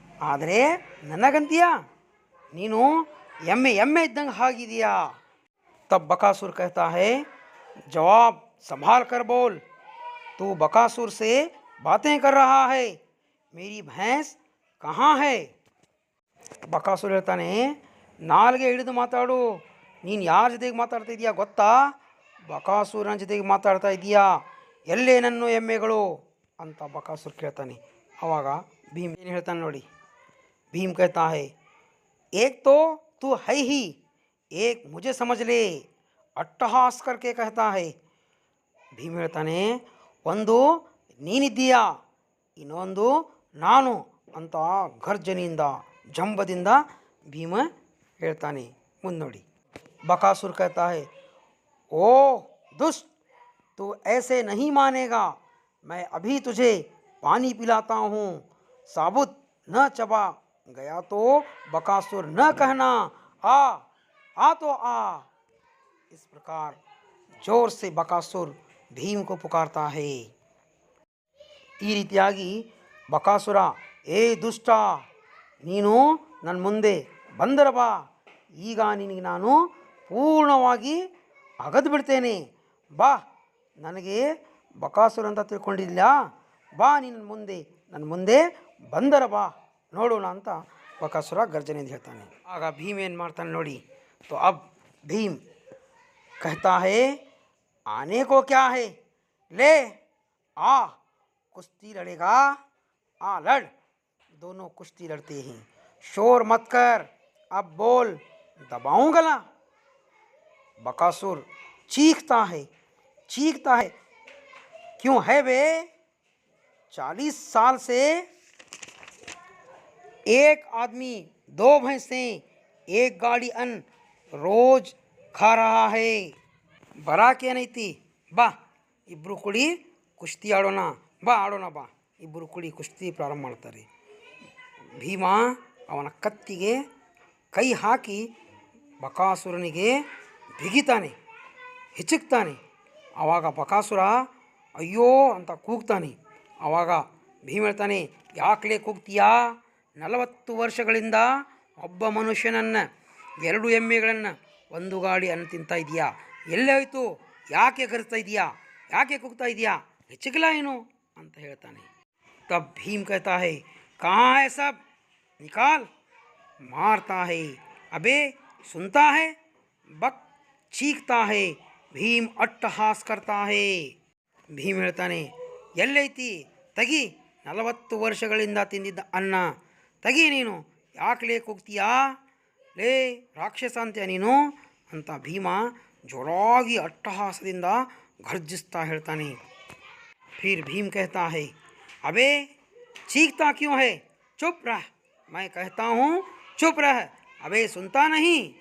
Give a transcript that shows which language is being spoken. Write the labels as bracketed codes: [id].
[kn] ಆದರೆ ನನಗಂತೀಯಾ, ನೀನು ಎಮ್ಮೆ ಇದ್ದಂಗೆ ಆಗಿದೆಯಾ. [hi] तब बकासुर कहता है, जवाब संभाल कर बोल, तू बकासुर से बातें कर रहा है, मेरी भैंस कहाँ है. [kn] ಬಕಾಸುರ ಹೇಳ್ತಾನೆ, ನಾಲ್ಗೆ ಹಿಡಿದು ಮಾತಾಡು, ನೀನು ಯಾರ ಜೊತೆಗೆ ಮಾತಾಡ್ತಾ ಇದೀಯಾ ಗೊತ್ತಾ. ಬಕಾಸುರನ ಜೊತೆಗೆ ಮಾತಾಡ್ತಾ ಇದೀಯಾ. ಎಲ್ಲೇ ನನ್ನ ಎಮ್ಮೆಗಳು ಅಂತ ಬಕಾಸುರ ಕೇಳ್ತಾನೆ. ಆವಾಗ ಭೀಮ್ ಏನು ಹೇಳ್ತಾನೆ ನೋಡಿ. [hi] भीम कहता है एक तो तू है ही, एक मुझे समझ ले, अट्टहास करके कहता है. [kn] ಭೀಮ್ ಹೇಳ್ತಾನೆ, ಒಂದು ನೀನಿದ್ದೀಯಾ, ಇನ್ನೊಂದು ನಾನು ಅಂತ ಗರ್ಜನೆಯಿಂದ ಜಂಬದಿಂದ ಭೀಮ ಹೇಳ್ತಾನೆ. ಮುಂದೆ ನೋಡಿ. [hi] बकासुर कहता है ओ दुष्ट, तू ऐसे नहीं मानेगा, मैं अभी तुझे पानी पिलाता हूँ, साबुत न चबा गया तो बकासुर न कहना आ तो आ. इस प्रकार जोर से बकासुर भीम को पुकारता है. [kn] ಈ ರೀತಿಯಾಗಿ ಬಕಾಸುರ, ಏ ದುಷ್ಟ, ನೀನು ನನ್ನ ಮುಂದೆ ಬಂದರ ಬಾ, ಈಗ ನಿನಗೆ ನಾನು ಪೂರ್ಣವಾಗಿ ಅಗದು ಬಿಡ್ತೇನೆ, ಬಾ, ನನಗೆ ಬಕಾಸುರ ಅಂತ ತಿಳ್ಕೊಂಡಿಲ್ಲ, ಬಾ ನನ್ನ ಮುಂದೆ ಬಂದರ ಬಾ, ನೋಡೋಣ ಅಂತ ಬಕಾಸುರ ಗರ್ಜನೆಯಿಂದ ಹೇಳ್ತಾನೆ. ಆಗ ಭೀಮ್ ಏನು ಮಾಡ್ತಾನೆ ನೋಡಿ. [hi] तो अब भीम कहता है आने को क्या है, ले आ, कुश्ती लड़ेगा, आ लड़. दोनों कुश्ती लड़ते हैं. शोर मत कर, अब बोल, दबाऊं गला. बकासुर चीखता है. क्यों है बे, 40 साल से एक आदमी 2 भैंसें 1 गाड़ी अन्न रोज खा रहा है, [kn] ಬರಾಕೇನೈತಿ, ಬಾ ಇಬ್ಬರು ಕೂಡಿ ಕುಸ್ತಿ ಆಡೋಣ, ಬಾ ಆಡೋಣ, ಬಾ. ಇಬ್ಬರು ಕೂಡಿ ಕುಸ್ತಿ ಪ್ರಾರಂಭ ಮಾಡ್ತಾರೆ. ಭೀಮ ಅವನ ಕತ್ತಿಗೆ ಕೈ ಹಾಕಿ ಬಕಾಸುರನಿಗೆ ಬಿಗಿತಾನೆ, ಹಿಚಕ್ತಾನೆ. ಆವಾಗ ಬಕಾಸುರ ಅಯ್ಯೋ ಅಂತ ಕೂಗ್ತಾನೆ. ಆವಾಗ ಭೀಮ ಹೇಳ್ತಾನೆ, ಯಾಕಲೇ ಕೂಗ್ತೀಯಾ, 40 ವರ್ಷಗಳಿಂದ ಒಬ್ಬ ಮನುಷ್ಯನನ್ನು 2 ಎಮ್ಮೆಗಳನ್ನು 1 ಗಾಡಿ ಅನ್ನ ತಿಂತಾ ಇದೆಯಾ, ಎಲ್ಲೇ ಹೋಯ್ತು, ಯಾಕೆ ಕರೆಸ್ತಾ ಇದೆಯಾ, ಯಾಕೆ ಕೂಗ್ತಾ ಇದೆಯಾ, ಹೆಚ್ಚಿಗಿಲ್ಲ ಏನು ಅಂತ ಹೇಳ್ತಾನೆ. [hi] तब भीम कहता है कहाँ है सब, निकाल. मारता है, अबे सुनता है, बक चीखता है. भीम अट्टहास करता है. [kn] ಭೀಮ್ ಹೇಳ್ತಾನೆ, ಎಲ್ಲೈತಿ, ತೆಗಿ, 40 ವರ್ಷಗಳಿಂದ ತಿಂದಿದ್ದ ಅನ್ನ ತೆಗಿ, ನೀನು ಯಾಕಲೇ ಕೂಗ್ತೀಯಾ, ಲೇ ರಾಕ್ಷಸ ಅಂತ್ಯ ನೀನು ಅಂತ ಭೀಮ ಜೋರಾಗಿ ಅಟ್ಟಹಾಸದಿಂದ ಗರ್ಜಿಸ್ತಾ ಹೇಳ್ತಾನೆ. [hi] फिर भीम कहता है अबे चीखता क्यों है, चुप रह, मैं कहता हूँ चुप रह, अबे सुनता नहीं.